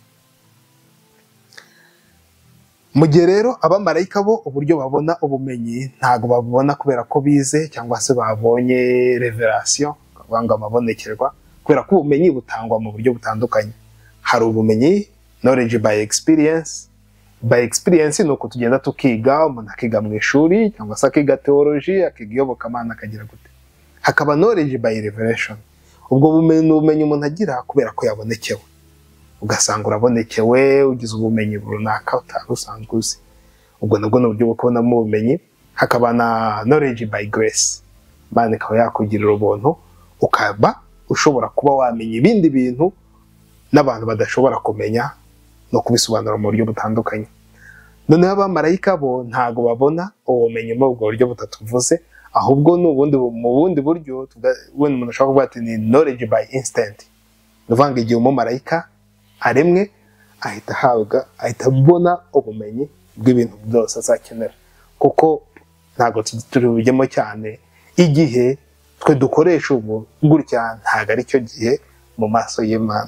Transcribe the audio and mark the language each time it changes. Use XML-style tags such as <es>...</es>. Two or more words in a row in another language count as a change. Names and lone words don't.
<rw>Mu gihe rero abamarayika bo uburyo babona ubumenyi ntago babona kubera ko bize cyangwa se babonye revelation, banga amabonekerwa, kubera ko ubumenyi butangwa mu buryo butandukanye. Hari ubumenyi</rw> <en>knowledge by experience. By experience</en> <rw>nuko tugenda tukiga, umuntu akiga mu ishuri cyangwa se akiga theology, akiga iyobokamana akagira gute. Hakaba</rw> <en>knowledge by revelation.</en> <rw>Ubwo bumenyi umuntu agira kubera ko yabonekewe. Ugasanga urabonekewe, ugize ubumenyi runaka utari usanzwe uzi. Ubwo nabwo ni uburyo bwo kubonamo ubumenyi. Hakaba na</rw> <en>knowledge by grace.</en> <rw>Imana ikaba yakugirira ubuntu, ukaba ushobora kuba wamenya ibindi bintu n'abantu badashobora kumenya no kubisobanura mu buryo butandukanye. noneho abamarayika bo ntago babona ubumenyi mu bwo buryo butatuvuze, ahubwo n'ubundi mu bundi buryo wenda umuntu ashobora kuvuga ati ni</rw> <en>knowledge by instant.</en> <rw>Nuvanga igihe umumarayika aremwe ahita abona ubumenyi bw'ibintu byose azakenera, kuko ntago turi bujyemo cyane. Igihe twe dukoresha ubu gutya ntago ari cyo gihe mu maso y'Imana.</rw>